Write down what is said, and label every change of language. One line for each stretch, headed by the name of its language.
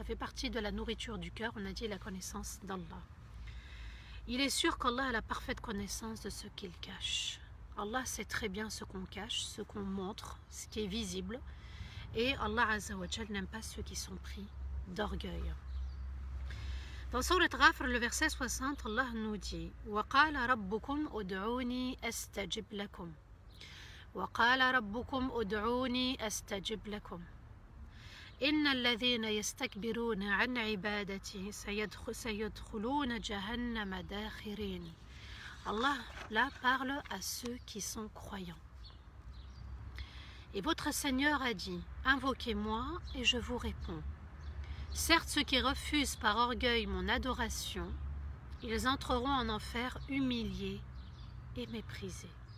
French: Ça fait partie de la nourriture du cœur, on a dit la connaissance d'Allah. Il est sûr qu'Allah a la parfaite connaissance de ce qu'il cache. Allah sait très bien ce qu'on cache, ce qu'on montre, ce qui est visible. Et Allah Azza wa Jal n'aime pas ceux qui sont pris d'orgueil. Dans Sourate Ghafir, le verset 60, Allah nous dit
Arabic: « وَقَالَ رَبُّكُمْ أُدْعُونِي أَسْتَجِبْ لَكُمْ » وَقَالَ رَبُّكُمْ أُدْعُونِي أَسْتَجِبْ لَكُمْ إِنَّ الَّذِينَ يَسْتَكْبِرُونَ عَنْ عِبَادَتِي سَيَدْخُلُونَ جَهَنَّمَ دَاخِرِينَ.
French: Allah là parle à ceux qui sont croyants. Et votre Seigneur a dit, invoquez-moi et je vous réponds. Certes, ceux qui refusent par orgueil mon adoration, ils entreront en enfer humiliés et méprisés.